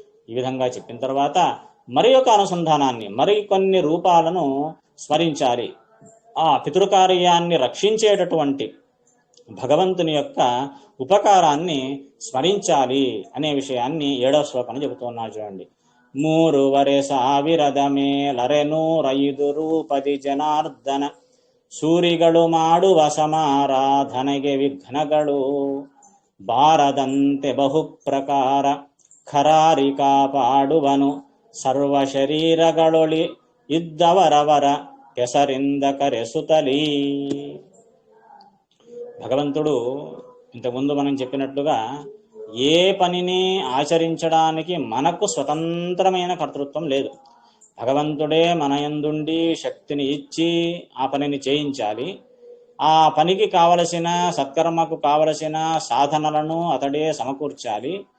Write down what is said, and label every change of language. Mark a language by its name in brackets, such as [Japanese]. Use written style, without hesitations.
[Telugu] ఈ విధంగా చెప్పిన తర్వాత మరి ఒక అనుసంధానాన్ని, మరికొన్ని రూపాలను స్మరించాలి. ఆ పితృకార్యాన్ని రక్షించేటటువంటి భగవంతుని యొక్క ఉపకారాన్ని స్మరించాలి అనే విషయాన్ని 7వ శ్లోకంలో చెబుతున్నారు. చూడండి. [Kannada] 3,000 ಮೇಲರೆನೂರೈದು ರೂಪದಿ ಜನಾರ್ದನ ಸೂರಿಗಳು ಮಾಡುವ ಸಮಾರಾಧನೆಗೆ ವಿಘ್ನಗಳು ಬಾರದಂತೆ ಬಹುಪ್ರಕಾರ ಖರಾರಿ ಕಾಪಾಡುವನು ಸರ್ವ ಶರೀರಗಳೊಳಿ ಇದ್ದವರವರ ಕೆಸರಿಂದ ಕರೆಸುತ್ತಲೀ. [Telugu] భగవంతుడు ఇంతకుముందు మనం చెప్పినట్లుగా ఏ పనిని ఆచరించడానికి మనకు స్వతంత్రమైన కర్తృత్వం లేదు. భగవంతుడే మన యందుండి శక్తిని ఇచ్చి ఆ పనిని చేయించాలి. ఆ పనికి కావలసిన, సత్కర్మకు కావలసిన సాధనలను అతడే సమకూర్చాలి.